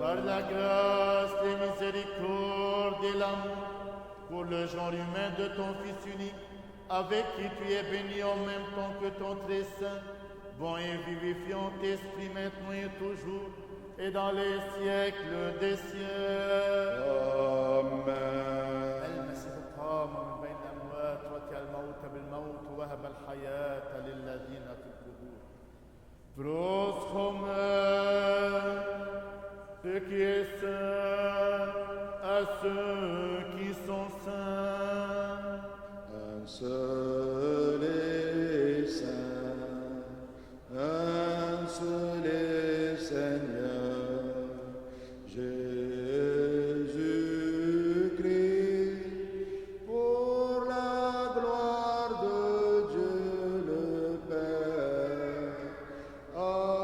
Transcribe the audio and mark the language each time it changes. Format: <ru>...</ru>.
<fr>Par la grâce, les miséricordes et l'amour, pour le genre humain de ton Fils unique, avec qui tu es béni en même temps que ton très saint, bon et vivifiant esprit, maintenant et toujours, et dans les siècles des siècles. Amen.</fr> <ar>المسيح قام من بين الأموات وكى الموت بالموت ووهب الحياة للذين في القبور.</ar> <fr>Proschomen, ce qui est saint, à ceux qui sont saints. Un seul est saint, un seul est Seigneur, Jésus-Christ, pour la gloire de Dieu le Père.</fr>